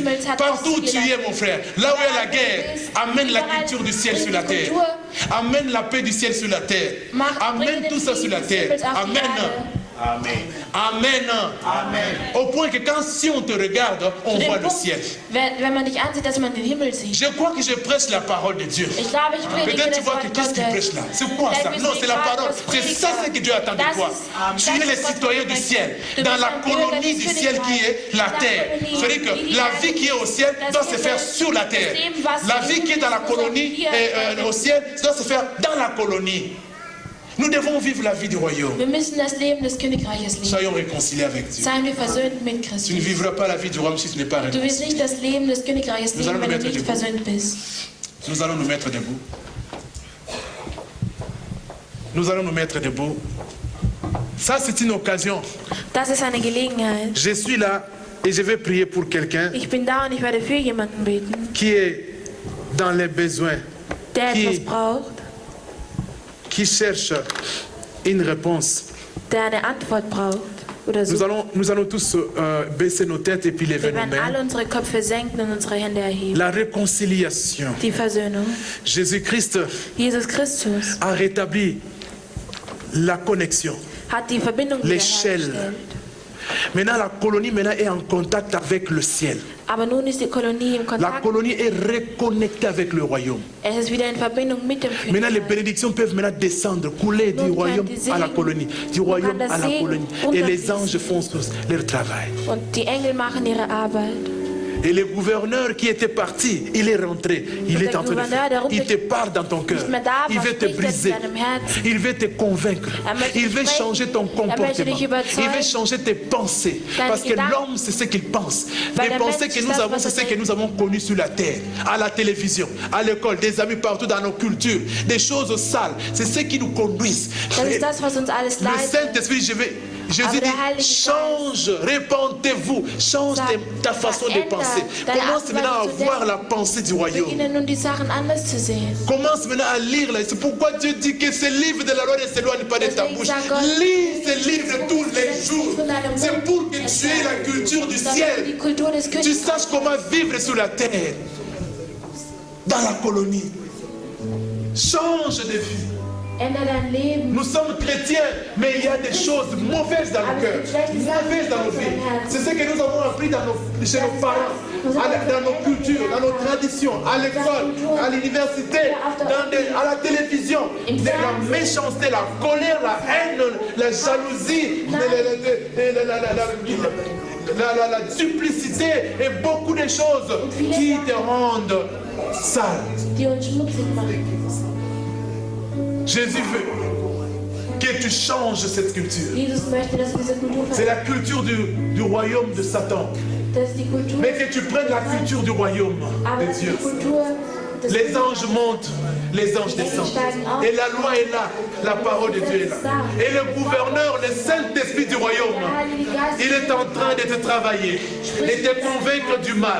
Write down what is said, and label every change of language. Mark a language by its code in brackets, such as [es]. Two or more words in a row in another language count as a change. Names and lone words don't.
[fr] Partout où tu es, mon frère, là où il y a la guerre, amène la culture du ciel sur la terre. Amène la paix du ciel sur la terre. Amène tout ça sur la terre. Amen. Amen. Amen. Amen. Au point que quand si on te regarde, on voit le ciel. [de] Wenn man dich ansieht, dass man den Himmel sieht. [fr] Je crois que je prêche la parole de Dieu. [de] Ich glaube, ich predige [fr] Peut-être tu [de] das [fr] vois [de] Wort [fr] que qu'est-ce qu'il prêche là? C'est quoi ça? Non, c'est la parole. C'est ça ce que Dieu attend de toi. Tu es le citoyen du ciel, dans la colonie du ciel qui est la terre. C'est-à-dire que la vie qui est au ciel doit se faire sur la terre. La vie qui est dans la colonie au ciel doit se faire dans la colonie. Nous devons vivre la vie du royaume. [de] Wir müssen das Leben des Königreiches leben. [fr] Soyons réconciliés avec Dieu. [de] Seien wir versöhnt mit [fr] Tu ne [de] Christus. [fr] vivras pas la vie du royaume si tu n'es pas [de] Du wirst [fr] réconcilié. [de] nicht das Leben des Königreiches [fr] Nous allons [de] leben, wenn [fr] nous [de] du [fr] mettre [de] nicht [fr] debout. [de] versöhnt bist. [fr] Nous allons nous mettre debout. Nous allons nous mettre debout. Ça, c'est une occasion. [de] Das ist eine Gelegenheit. [fr] Je suis là et je vais prier pour quelqu'un [de] Ich bin da und ich werde für jemanden beten, [fr] qui est dans les besoins, [de] der [fr] Qui- [de] etwas braucht, [fr] qui cherche une réponse. [de] der eine Antwort braucht oder so. [fr] Nous allons tous baisser nos têtes et puis lever [de] Wir [fr] nos [de] werden [fr] mains. [de] alle unsere Köpfe senken und unsere Hände erheben. [fr] La réconciliation. [de] Die Versöhnung. [fr] Jésus-Christ [de] Jesus Christus [fr] a rétabli la connexion. [de] hat die Verbindung [fr] L'échelle. [de] wiederhergestellt. [fr] Maintenant, la colonie est en contact avec le ciel. [de] Aber nun ist die Kolonie im [fr] La [de] Kontakt. [fr] colonie est reconnectée avec le royaume. [de] Es ist wieder in Verbindung mit dem [fr] Maintenant, les [de] Königreich. [fr] bénédictions peuvent maintenant descendre, couler du [de] Nun [fr] royaume [de] können die [fr] à la [de] Segen- [fr] colonie, du royaume [de] nun kann [fr] à [de] das [fr] la [de] Segen [fr] colonie. Et les [de] runterfließen. [fr] anges font leur travail. [de] Und die Engel machen ihre Arbeit. [fr] Et le gouverneur qui était parti, il est rentré. Il est en train de faire. Il te parle dans ton cœur. Il veut te briser. Il veut te convaincre. Il veut changer ton comportement. Il veut changer tes pensées. Parce que l'homme, c'est ce qu'il pense. Les pensées que nous avons, c'est ce que nous avons connu sur la terre, à la télévision, à l'école, des amis partout dans nos cultures, des choses sales. C'est ce qui nous conduisent. [de] Das ist das, was uns alles [fr] Le [de] leitet. [fr] Saint-Esprit, Jésus dit, change, répentez-vous, change ta façon de penser. Commence maintenant à voir la pensée du royaume. [de] Beginnen nun die Sachen anders zu sehen. [fr] Commence maintenant à lire. C'est pourquoi Dieu dit que ce livre de la loi ne s'éloigne pas de ta bouche. Lis ce livre tous les jours. C'est pour que tu aies la culture du ciel. [de] Die Kultur des [fr] Tu [de] Königs. [fr] saches comment vivre sur la terre, dans la colonie. Change de vie. [de] Ändere dein Leben. [fr] Nous sommes chrétiens, mais il y a des choses mauvaises dans nos cœurs, mauvaises dans nos vies. C'est ce que nous avons appris chez nos parents, dans nos cultures, dans nos traditions, à l'école, à l'université, à la télévision. La méchanceté, la colère, la haine, la jalousie, la duplicité et beaucoup de choses qui te rendent sale. [de] Die uns schmutzig machen. [fr] Jésus veut que tu changes cette culture. C'est la culture du royaume de Satan. Mais que tu prennes la culture du royaume de Dieu. Les anges montent, les anges descendent. Et la loi est là, la parole de Dieu est là. Et le gouverneur, le Saint-Esprit du royaume, il est en train de te travailler et de te convaincre du mal.